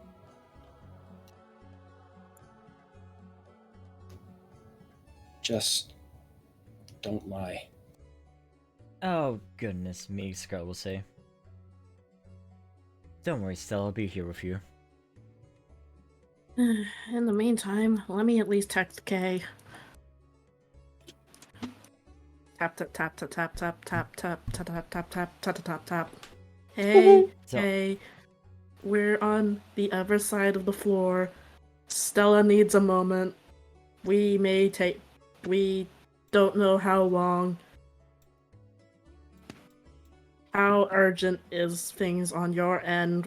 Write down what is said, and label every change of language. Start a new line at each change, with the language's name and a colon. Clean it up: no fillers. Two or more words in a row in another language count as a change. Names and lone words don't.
English: Just don't lie. Oh, goodness me, Scarlet will say. Don't worry, Stella, I'll be here with you. In the meantime, let me at least text Kay. Tap tap tap tap tap tap tap tap tap tap tap tap tap tap tap. Hey, hey, we're on the other side of the floor. Stella needs a moment. We don't know how long. How urgent is things on your end?